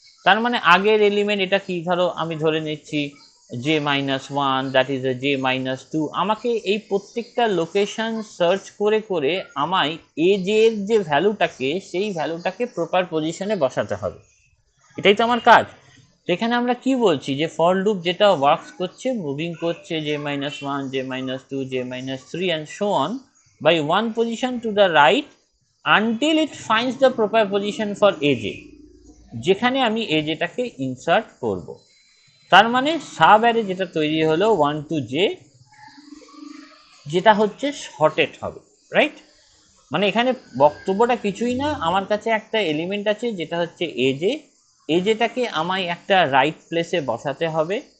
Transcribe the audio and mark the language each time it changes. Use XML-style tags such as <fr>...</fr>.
<bn>তার মানে আগের এলিমেন্ট এটা কি, ধরো আমি ধরে নিচ্ছি j-1, that is a j-2, আমাকে এই প্রত্যেকটা লোকেশন সার্চ করে করে আমায় এর যে ভ্যালুটাকে, সেই ভ্যালুটাকে প্রপার পজিশনে বসাতে হবে। এটাই তো আমার কাজ। তো এখানে আমরা কি বলছি, যে ফর লুপ যেটা ওয়ার্কস করছে, মুভিং করছে</bn> <en>j-1, j-2, j-3 and so on by one position to the right until it finds the proper position for aj,</en> <bn>যেখানে আমি এজটাকে ইনসার্ট করব। তার মানে সাব অ্যারে যেটা তৈরি হলো 1 to j, যেটা হচ্ছে শর্টেড হবে, রাইট? মানে এখানে বক্তব্যটা কিছুই না, আমার কাছে একটা এলিমেন্ট আছে যেটা হচ্ছে এজে, এজেটাকে আমায় একটা রাইট প্লেসে বসাতে হবে।</bn>